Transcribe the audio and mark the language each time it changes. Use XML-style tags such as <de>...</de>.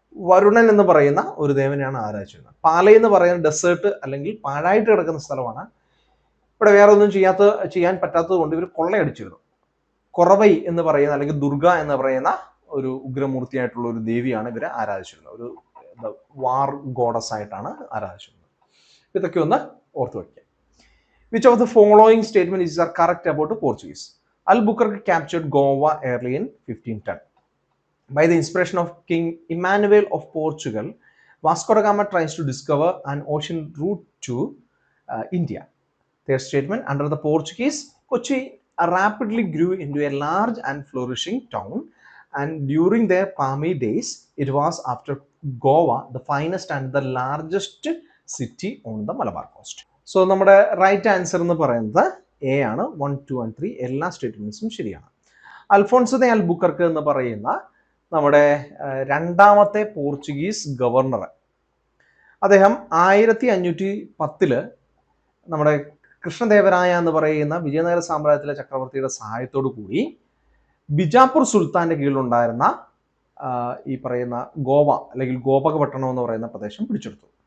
<ml>വരുണൻ എന്ന് പറയുന്ന ഒരു ദേവനെയാണ് ആരാധിച്ചിരുന്നത്. പാലൈ എന്ന് പറയുന്ന ഡെസേർട്ട് അല്ലെങ്കിൽ പാഴായിട്ട് കിടക്കുന്ന സ്ഥലമാണ്. ഇവിടെ വേറെ ഒന്നും ചെയ്യാൻ പറ്റാത്തത് കൊണ്ട് ഇവർ കൊള്ളയടിച്ചിരുന്നു. കുറവൈ എന്ന് പറയുന്ന അല്ലെങ്കിൽ ദുർഗ എന്ന് പറയുന്ന ഒരു ഉഗ്രമൂർത്തിയായിട്ടുള്ള ഒരു ദേവിയാണ് ഇവരെ ആരാധിച്ചിരുന്നത്. ഒരു വാർ ഗോഡസ് ആയിട്ടാണ് ആരാധിച്ചിരുന്നത്. ഇതൊക്കെ ഒന്ന് ഓർത്തു വയ്ക്കുക.</ml> <en>Which of the following statements are correct about the Portuguese? Albuquerque captured Goa early in 1510. By the inspiration of King Emmanuel of Portugal, Vasco da Gama tries to discover an ocean route to India. Their statement, under the Portuguese, Kochi rapidly grew into a large and flourishing town, and during their palmy days, it was after Goa the finest and the largest city on the Malabar coast.</en> <ml>So നമ്മുടെ right answer എന്ന് പറയുന്നത് A ആണ്. 1, 2 and 3 എല്ലാ സ്റ്റേറ്റ്മെന്റ്സും ശരിയാണ്. Alphonso ദെ അൽബുക്കർക്ക് എന്ന് പറയുന്ന നമ്മുടെ രണ്ടാമത്തെ പോർച്ചുഗീസ് ഗവർണർ, അദ്ദേഹം 1510 നമ്മുടെ കൃഷ്ണദേവരായ എന്ന് പറയുന്ന വിജയനഗര സാമ്രാജ്യത്തിലെ ചക്രവർത്തിയുടെ സഹായത്തോടു കൂടി ബിജാപ്പൂർ സുൽത്താന്റെ കീഴിലുണ്ടായിരുന്ന ഈ പറയുന്ന ഗോവ അല്ലെങ്കിൽ ഗോപകപട്ടണം എന്ന് പറയുന്ന പ്രദേശം പിടിച്ചെടുത്തു.</ml>